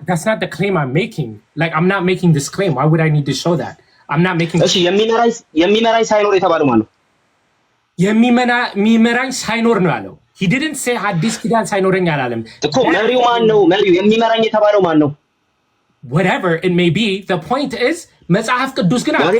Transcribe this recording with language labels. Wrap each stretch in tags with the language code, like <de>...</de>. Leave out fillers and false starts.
<en>That's not the claim I'm making. Like I'm not making this claim. Why would I need to show that? I'm not making.</en> <am>እሺ የሚመራኝ ሳይኖር የተባለው ማን ነው? የሚመራኝ ሳይኖር ነው ያለው።</am> <en>He didn't say</en> <am>ሐዲስ ኪዳን ሳይኖረኝ አላለም እኮ። መሪው ማን ነው? መሪው የሚመራኝ የተባለው ማን ነው?</am> <en>Whatever it may be, the point is</en> <am>መጽሐፍ ቅዱስ ግን</am>